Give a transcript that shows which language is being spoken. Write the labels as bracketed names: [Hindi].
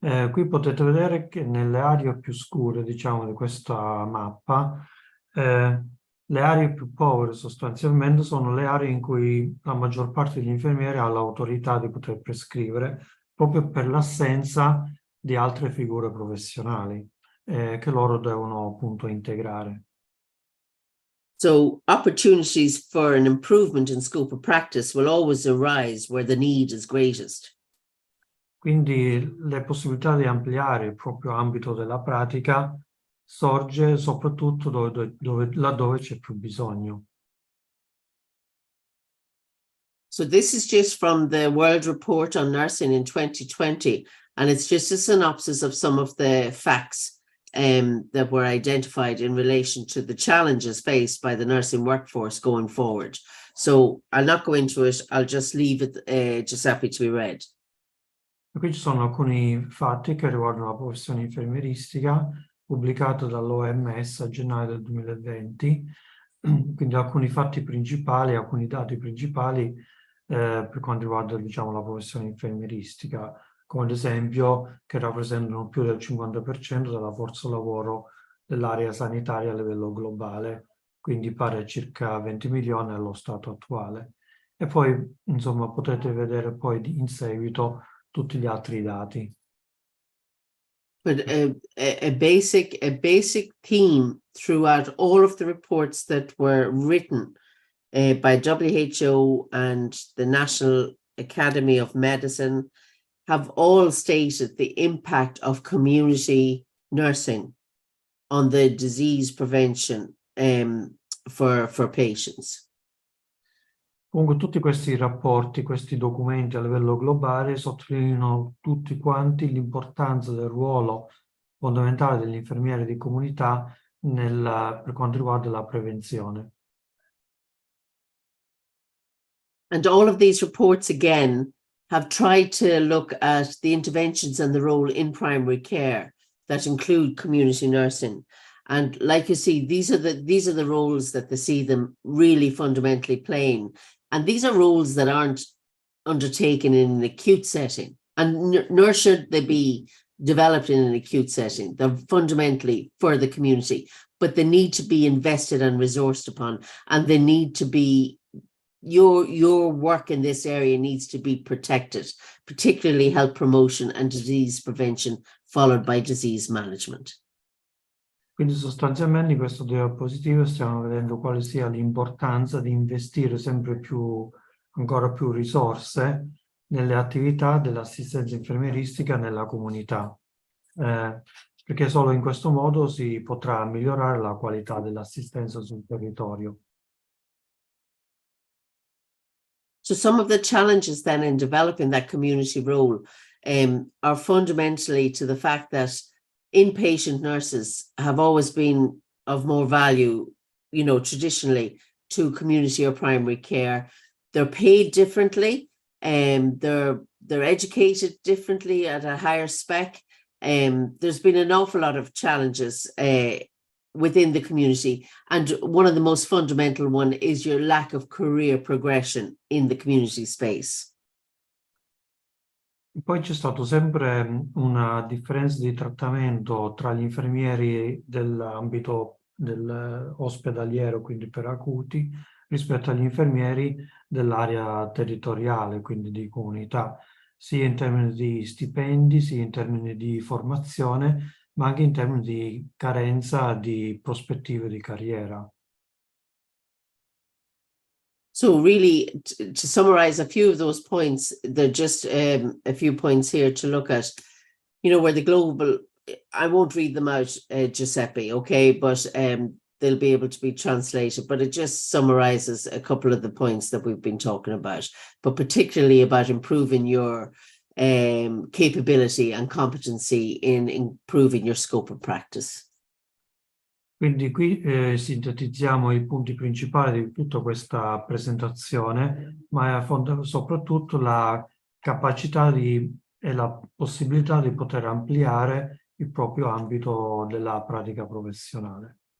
[Italian] Qui potete vedere che nelle aree più scure, diciamo, di questa mappa, le aree più povere sostanzialmente sono le aree in cui la maggior parte degli infermieri ha l'autorità di poter prescrivere, proprio per l'assenza di altre figure professionali che loro devono appunto integrare. [English] So opportunities for an improvement in scope of practice will always arise where the need is greatest. [Italian] Quindi le possibilità di ampliare il proprio ambito della pratica sorge soprattutto laddove c'è più bisogno. [English] So this is just from the World Report on Nursing in 2020, and it's just a synopsis of some of the facts that were identified in relation to the challenges faced by the nursing workforce going forward. So I'll not go into it, I'll just leave it, Giuseppe, to be read. [Italian] Qui ci sono alcuni fatti che riguardano la professione infermieristica, pubblicato dall'OMS a gennaio del 2020, quindi alcuni fatti principali, alcuni dati principali per quanto riguarda, diciamo, la professione infermieristica, come ad esempio che rappresentano più del 50% della forza lavoro dell'area sanitaria a livello globale, quindi pari a circa 20 milioni allo stato attuale. E poi, insomma, potete vedere poi in seguito tutti gli altri dati. [English] But a basic theme throughout all of the reports that were written by WHO and the National Academy of Medicine have all stated the impact of community nursing on the disease prevention for patients. [Italian] Comunque tutti questi rapporti, questi documenti a livello globale sottolineano tutti quanti l'importanza del ruolo fondamentale degli infermieri di comunità per quanto riguarda la prevenzione. [English] And all of these reports again have tried to look at the interventions and the role in primary care that include community nursing. And like you see, these are the roles that they see them really fundamentally playing. And these are roles that aren't undertaken in an acute setting, and nor should they be developed in an acute setting. They're fundamentally for the community, but they need to be invested and resourced upon, and they need to be, your work in this area needs to be protected, particularly health promotion and disease prevention, followed by disease management. [Italian] Quindi sostanzialmente in questo diapositivo stiamo vedendo quale sia l'importanza di investire sempre più, ancora più risorse nelle attività dell'assistenza infermieristica nella comunità, perché solo in questo modo si potrà migliorare la qualità dell'assistenza sul territorio. [English] So some of the challenges then in developing that community role, are fundamentally to the fact that inpatient nurses have always been of more value, you know, traditionally to community or primary care. They're paid differently, they're educated differently at a higher spec. There's been an awful lot of challenges within the community, and one of the most fundamental one is your lack of career progression in the community space. [Italian] Poi c'è stato sempre una differenza di trattamento tra gli infermieri dell'ambito ospedaliero, quindi per acuti, rispetto agli infermieri dell'area territoriale, quindi di comunità, sia in termini di stipendi, sia in termini di formazione, ma anche in termini di carenza di prospettive di carriera. [English] So really, to summarize a few of those points, there are just a few points here to look at, you know, where the global, I won't read them out, Giuseppe, okay, but they'll be able to be translated, but it just summarizes a couple of the points that we've been talking about, but particularly about improving your capability and competency in improving your scope of practice. [Italian] Quindi qui sintetizziamo i punti principali di tutta questa presentazione, ma soprattutto la capacità e la possibilità di poter ampliare il proprio ambito della pratica professionale.